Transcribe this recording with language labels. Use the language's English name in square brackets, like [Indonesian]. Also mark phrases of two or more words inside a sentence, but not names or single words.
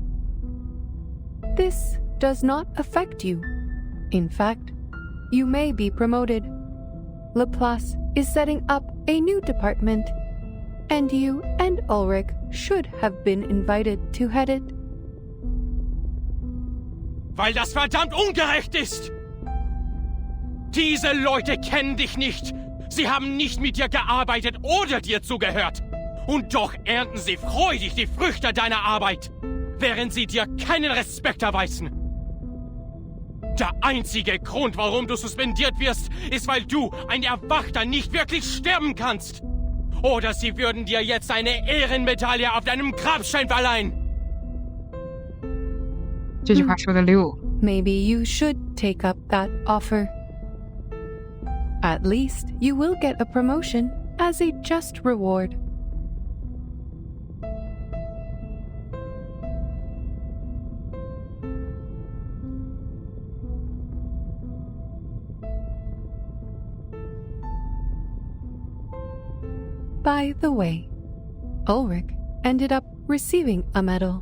[English] This does not affect you. In fact, you may be promoted. Laplace is setting up a new department, and you and Ulrich should have been invited to head it. [German] Weil das verdammt ungerecht ist! Diese Leute kennen dich nicht. Sie haben nicht mit dir gearbeitet oder dir zugehört. Und doch ernten sie freudig die Früchte deiner Arbeit, während sie dir keinen Respekt erweisen. Der einzige Grund, warum du suspendiert wirst, ist, weil du, ein Erwachter, nicht wirklich sterben kannst. Oder sie würden dir jetzt eine Ehrenmedaille auf deinem Grabstein verleihen. [Chinese] 这句话说得溜。 [English] Maybe you should take up that offer. At least you will get a promotion as a just reward. By the way, Ulrich ended up receiving a medal.